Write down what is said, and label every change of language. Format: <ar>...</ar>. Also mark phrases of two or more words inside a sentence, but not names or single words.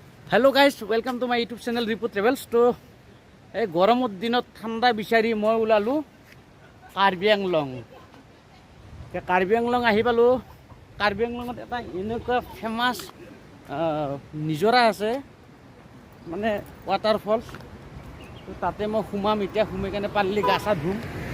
<en>Hello guys, welcome to my YouTube channel Ripu Travels.</en> <as>तो এই গৰমৰ দিনত ঠাণ্ডা বিচাৰি মই ওলালোঁ কাৰ্বি আংলং। কাৰ্বি আংলং আহি পালোঁ। কাৰ্বি আংলঙত এটা এনেকুৱা ফেমাছ নিজৰা আছে, মানে ৱাটাৰফলছ। তো তাতে মই সোমাম এতিয়া, সোমাই কেনে পাৰিলে গা চা ধুম।</as>